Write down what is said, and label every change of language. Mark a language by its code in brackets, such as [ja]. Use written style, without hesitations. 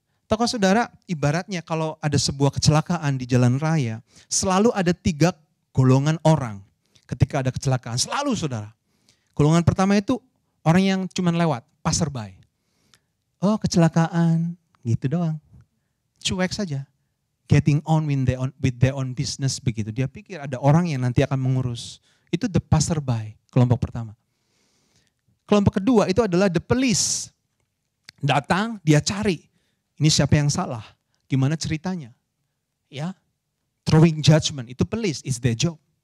[id] Tokoh saudara, ibaratnya kalau ada sebuah kecelakaan di jalan raya, selalu ada 3 golongan orang ketika ada kecelakaan. Selalu saudara. Golongan pertama itu orang yang cuma lewat, passerby. Oh kecelakaan, gitu doang. Cuek saja. [en] Getting on with their own business [id] begitu. Dia pikir ada orang yang nanti akan mengurus. Itu the passerby, kelompok pertama. Kelompok kedua itu adalah the police. Datang, dia cari. Ini siapa yang salah? Gimana ceritanya? [en] Ya, throwing judgment, [id] itu [en] police, is their job.